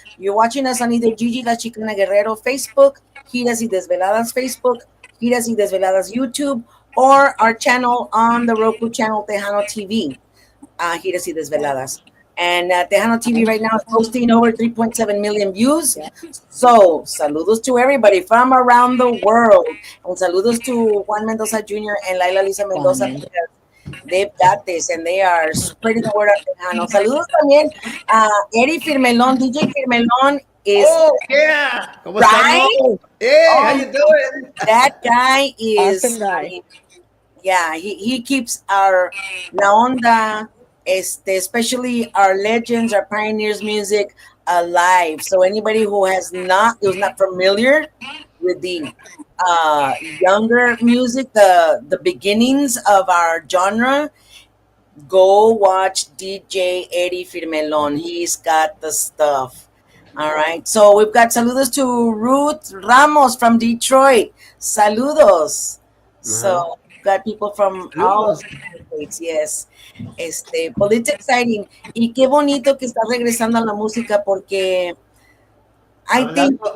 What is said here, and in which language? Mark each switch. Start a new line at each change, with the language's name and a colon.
English: You're watching us on either Gigi La Chicana Guerrero Facebook, Giras y Desveladas Facebook, Giras y Desveladas YouTube, or our channel on the Roku channel Tejano TV, Giras y Desveladas. And Tejano TV right now is posting over 3.7 million views. So, saludos to everybody from around the world. And saludos to Juan Mendoza Jr. and Laila Lisa Mendoza. Juan. They've got this and they are spreading the word of Tejano.
Spanish: Saludos también a Eddie Firmelón.
English: DJ Firmelón is
Spanish: Oh yeah, ¿cómo estamos?
English: right. Hey, how Oh, you doing? that guy is, Awesome guy. yeah, he keeps our La Onda, especially our legends, our pioneers music alive. So anybody who's not familiar with the younger music, the beginnings of our genre, go watch DJ Eddie Firmelon. He's got the stuff. All right. So we've got saludos to Ruth Ramos from Detroit. Saludos. So we've got people from all Saludos. states. Yes. Well, it's exciting.
Spanish: Y qué bonito que está regresando a la música porque I think,